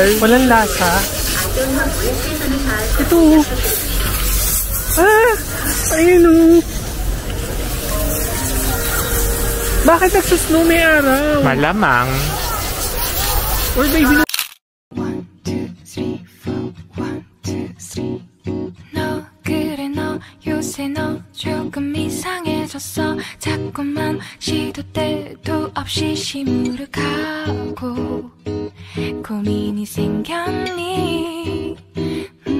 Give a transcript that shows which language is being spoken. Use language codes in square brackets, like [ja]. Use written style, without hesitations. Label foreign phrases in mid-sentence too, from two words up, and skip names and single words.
[tl] Walang lasa. Ito. Ah! Ayun o. Bakit nagsasnow may araw? Malamang. [en] Or baby, [ko] 1, 2, 3, 4 1, 2, 3 너 그래 너 요새 너 조금 이상해졌어 자꾸만 시도 때도 없이 시무룩하고 고민이 생겼니